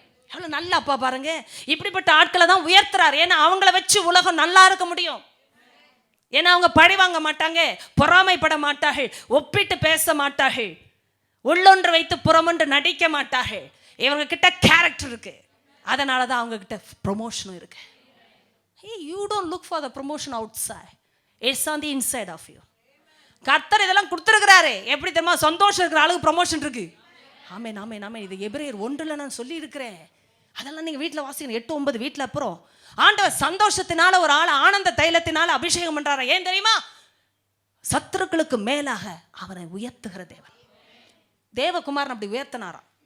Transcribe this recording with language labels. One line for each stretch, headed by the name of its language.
Tamil: எவ்வளோ நல்ல அப்பா பாருங்க. இப்படிப்பட்ட ஆட்களை தான் உயர்த்துறாரு. ஏன்னா அவங்கள வச்சு உலகம் நல்லா இருக்க முடியும். ஏன்னா அவங்க பழி வாங்க மாட்டாங்க, பொறாமைப்பட மாட்டார்கள், ஒப்பிட்டு பேச மாட்டார்கள், உள்ளொன்று வைத்து புறமொன்று நடிக்க மாட்டார்கள். இவங்க கிட்ட கேரக்டர் இருக்கு, அதனால தான் அவங்க கிட்ட ப்ரொமோஷனும் இருக்கு.
English: You don't look for the promotion outside, it's on the inside of you.
Tamil: கர்த்தர் இதெல்லாம் கொடுத்துருக்கிறாரு. எப்படி தெரியுமா? சந்தோஷம் இருக்கிற ஆளுக்கு ப்ரொமோஷன் இருக்கு. ஆமென் ஆமென் ஆமென். இது எபிரேயர் 1 நான் சொல்லி இருக்கிறேன். அதெல்லாம் நீங்க வீட்டில் வாசிக்கணும். 8, 9 வீட்டில். அப்புறம் ஆண்டவர் சந்தோஷத்தினால ஒரு ஆளை ஆனந்த தைலத்தினால அபிஷேகம் பண்றாரு. ஏன் தெரியுமா? சத்துருக்களுக்கு மேலாக அவனை உயர்த்துகிற தேவன். தேவகுமாரன் அப்படி உயர்த்தினாராம்.